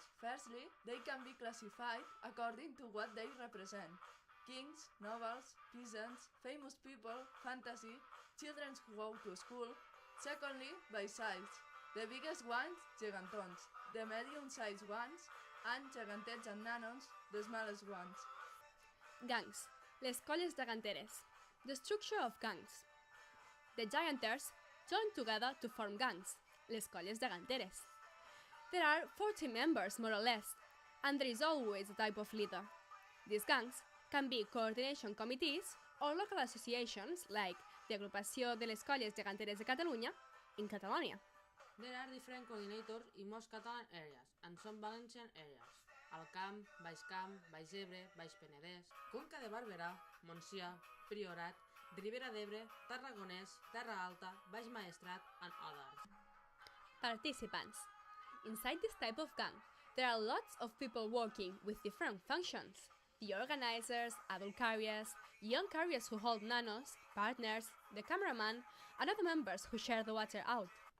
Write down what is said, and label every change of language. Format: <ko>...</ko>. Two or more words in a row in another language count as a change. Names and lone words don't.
<en>Firstly, they can be classified according to what they represent: kings, nobles, peasants, famous people, fantasy, children who go to school. Secondly, by size. The biggest ones, gegantons, the medium-sized ones, and gegantets and nanos, the smallest ones. Gangs,</en> <ca>les colles geganteres.</ca> <en>The structure of gangs. The gianters join together to form gangs,</en> <ca>les colles geganteres.</ca> <en>There are 40 members more or less, and there is always a type of leader. These gangs can be coordination committees or local associations like the Agrupació de les Colles Geganteres de Catalunya in Catalonia. There are different coordinators in most Catalan areas and some Valencian areas: Alt Camp, Baix Camp, Baix Ebre, Baix Penedès, Conca de Barberà, Montsià, Priorat, Ribera d'Ebre, Tarragonès, Terra Alta, Baix Maestrat and others. Participants. Inside this type of gang, there are lots of people working with different functions. The organizers, adult carriers, young carriers who hold nanos, partners, the cameraman, and other members who share the water out.</en>